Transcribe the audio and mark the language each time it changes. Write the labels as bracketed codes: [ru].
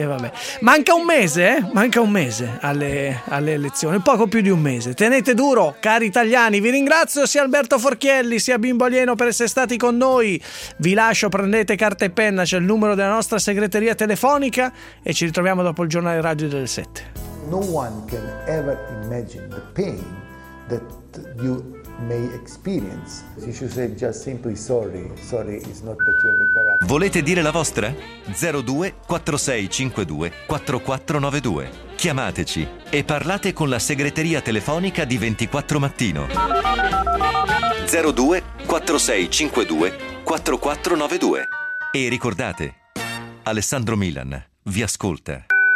[it] E vabbè, manca un mese alle elezioni, poco più di un mese. Tenete duro, cari italiani. Vi ringrazio sia Alberto Forchielli sia Bimbo Alieno per essere stati con noi. Vi lascio, prendete carta e penna, c'è il numero della nostra segreteria telefonica e ci ritroviamo dopo il giornale radio delle 7. [en] No one can ever imagine the pain that you may experience. You should say just simply sorry. Sorry is not that you have a character. [it] Volete dire la vostra? 02 4652 4492. Chiamateci e parlate con la segreteria telefonica di 24 Mattino. 02 4652 4492. E ricordate, Alessandro Milan vi ascolta.